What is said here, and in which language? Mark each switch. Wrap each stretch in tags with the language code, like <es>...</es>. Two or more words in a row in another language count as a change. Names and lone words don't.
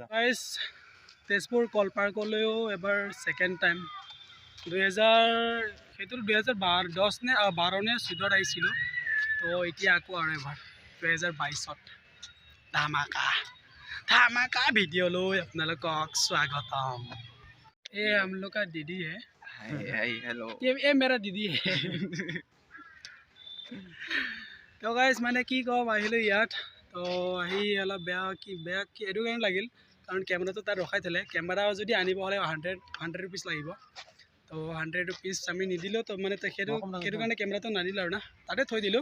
<as>গাইজ তেজপুৰ কল পাৰ্কলৈও এবাৰ</as> <en>second time</en> <as>2010 নে 12 নে 14 আহিছিলোঁ। তো এতিয়া আকৌ আৰু এবাৰ 2022ত ধামাকা ভিডিঅ' লৈ আপোনালোকক স্বাগতম।</as> <hi>ये हम लोग का दीदी है।</hi> <en>hi hello.</en> <hi>ये मेरा दीदी है।</hi> <as>তো গাইজ মানে কি ক'ম, আহিলোঁ ইয়াত। তো আহি অলপ বেয়া এইটো কাৰণে লাগিল, কাৰণ কেমেৰাটো তাত ৰখাই থ'লে। কেমেৰা যদি আনিব হ'লে 100 ৰুপিজ লাগিব। তো 100 ৰুপিজ আমি নিদিলোঁ। তো মানে সেইটো কাৰণে কেমেৰাটো নানিলোঁ আৰু না, তাতে থৈ দিলোঁ।</as>